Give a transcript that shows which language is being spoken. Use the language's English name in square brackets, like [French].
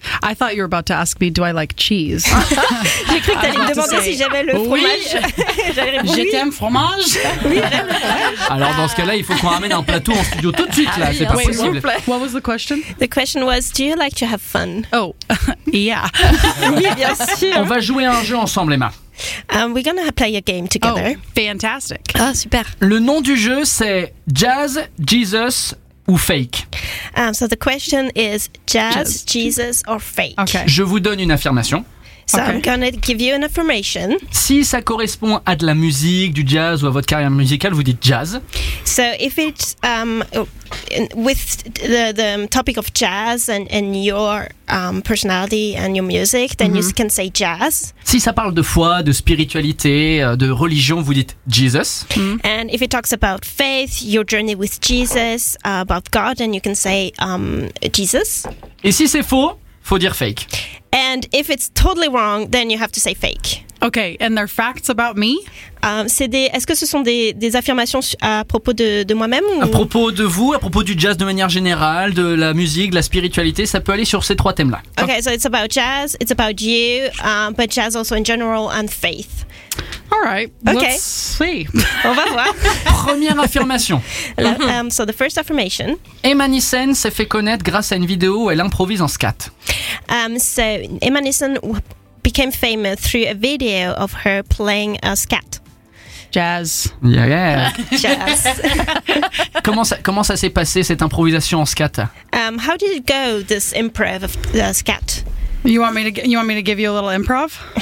[English] I thought you were about to ask me, do I like cheese? [French] J'ai cru que t'allais me demander si j'avais le fromage. Oui. J'ai t'aime fromage. Oui, j'aime le fromage. Alors dans ce cas-là, il faut qu'on ramène un plateau en studio tout de suite là. C'est pas possible. S'il vous plaît. [English] What was the question? The question was, do you like to have fun? Oh, yeah. [French] Oui, bien sûr. On va jouer à un jeu ensemble, Emma. [English] We're gonna play a game together. Oh, fantastic. [French] Oh, super. Le nom du jeu, c'est Jazz, Jesus ou Fake. [English] So the question is jazz, Jesus or fake. [French] Okay. Je vous donne une affirmation. [English] So okay. I'm gonna give you an affirmation. [French] Si ça correspond à de la musique, du jazz ou à votre carrière musicale, vous dites jazz. [English] So if it's with the topic of jazz and your personality and your music, then mm-hmm. you can say jazz. [French] Si ça parle de foi, de spiritualité, de religion, vous dites Jesus. Mm-hmm. [English] And if it talks about faith, your journey with Jesus, about God, then you can say Jesus. [French] Et si c'est faux, faut dire fake. [English] And if it's totally wrong, then you have to say fake. Okay, and they're facts about me? [French] Est-ce que ce sont des affirmations à propos de moi-même ou... À propos de vous, à propos du jazz de manière générale, de la musique, de la spiritualité, ça peut aller sur ces trois thèmes-là. [English] Okay, so it's about jazz, it's about you, but jazz also in general and faith. All right, okay. Let's see. [French] On va voir. Première affirmation. [English] So the first affirmation. [French] Emanisen s'est fait connaître grâce à une vidéo où elle improvise en scat. [English] So Emanisen became famous through a video of her playing a scat. Jazz. Yeah, yeah. Jazz. [French] Comment ça s'est passé cette improvisation en scat? [English] How did it go, this improv of the scat? You want me to give you a little improv?